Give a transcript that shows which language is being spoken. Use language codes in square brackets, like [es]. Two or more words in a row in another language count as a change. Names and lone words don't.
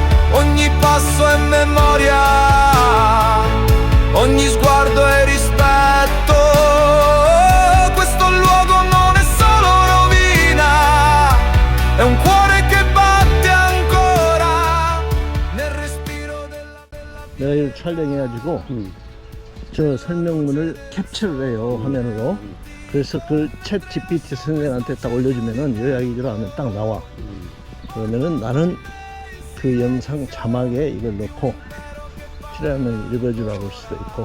[it] Ogni passo è memoria, ogni sguardo è rispetto. Questo luogo non è solo rovina, è un cuore che batte ancora nel respiro. [ko] 여기를 촬영해가지고 저 설명문을 캡처를 해요, 화면으로. 그래서 그 챗 GPT 선생한테 딱 올려주면은 요약이라 하면 딱 나와. 그러면은 나는 그 영상 자막에 이걸 넣고 필요하면 읽어주라고 할 수도 있고.